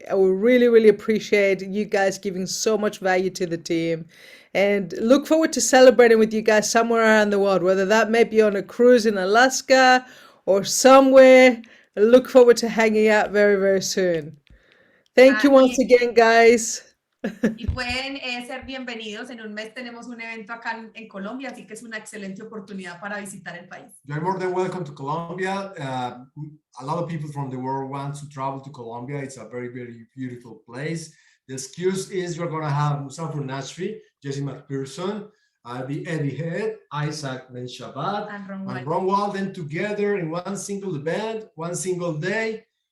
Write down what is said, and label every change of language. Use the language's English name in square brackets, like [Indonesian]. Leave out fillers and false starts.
[English] I will really, really appreciate you guys giving so much value to the team. And look forward to celebrating with you guys somewhere around the world, whether that may be on a cruise in Alaska or somewhere. I look forward to hanging out very, very soon. Thank you once again, guys. [Spanish] Y pueden ser bienvenidos. En un mes tenemos un evento acá en Colombia, así que es una excelente oportunidad para visitar el país. [English] You're more than welcome to Colombia. A lot of people from the world want to travel to Colombia. It's a very, very beautiful place. The excuse is you're going to have Musafir Nashri, Jesse McPherson, the Eddie Head, Isaac Ben Shabbat, and Ron Walden together in one single event, one single day.